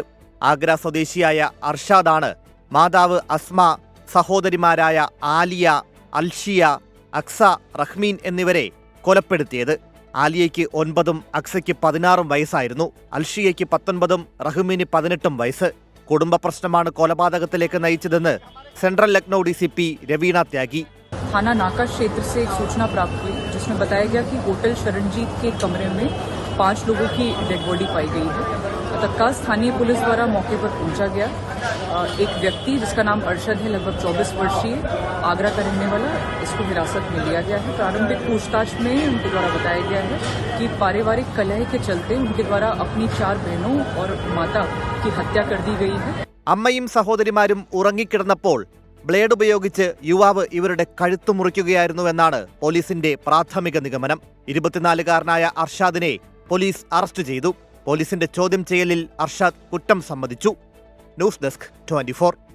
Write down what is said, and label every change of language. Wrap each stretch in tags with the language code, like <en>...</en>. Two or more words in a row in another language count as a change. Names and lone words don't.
<ml>ആഗ്ര സ്വദേശിയായ അർഷാദാണ് മാതാവ് അസ്മ, സഹോദരിമാരായ ആലിയ, അൽഷിയ, അക്സ, റഹ്മീൻ എന്നിവരെ കൊലപ്പെടുത്തിയത്. ആലിയയ്ക്ക് 9ഉം അക്സയ്ക്ക് 16ഉം വയസ്സായിരുന്നു. അൽഷിയയ്ക്ക് 19ഉം റഹ്മീന് 18ഉം വയസ്സ്. കുടുംബ പ്രശ്നമാണ് കൊലപാതകത്തിലേക്ക് നയിച്ചതെന്ന് सेंट्रल लखनऊ डीसीपी रवीना त्यागी।</ml> <hi>थाना नाका क्षेत्र से एक सूचना प्राप्त हुई जिसमें बताया गया कि होटल शरणजीत के कमरे में 5 लोगों की</hi> <en>dead body</en> <hi>पाई गई है। तत्काल स्थानीय पुलिस द्वारा मौके पर पहुंचा गया। एक व्यक्ति जिसका नाम अरशद है, लगभग 24 वर्षीय, आगरा का रहने वाला, इसको हिरासत में लिया गया है। प्रारंभिक पूछताछ में उनके द्वारा बताया गया है कि पारिवारिक कलह के चलते उनके द्वारा अपनी 4 बहनों और माता की हत्या कर दी गई है।</hi> <ml>അമ്മയും സഹോദരിമാരും ഉറങ്ങിക്കിടന്നപ്പോൾ ബ്ലേഡ് ഉപയോഗിച്ച് യുവാവ് ഇവരുടെ കഴുത്തു മുറിക്കുകയായിരുന്നുവെന്നാണ് പോലീസിന്റെ പ്രാഥമിക നിഗമനം. 24-കാരനായ അർഷാദിനെ പോലീസ് അറസ്റ്റ് ചെയ്തു. പോലീസിന്റെ ചോദ്യം ചെയ്യലിൽ അർഷാദ് കുറ്റം സമ്മതിച്ചു. ന്യൂസ് ഡെസ്ക് 24.</ml>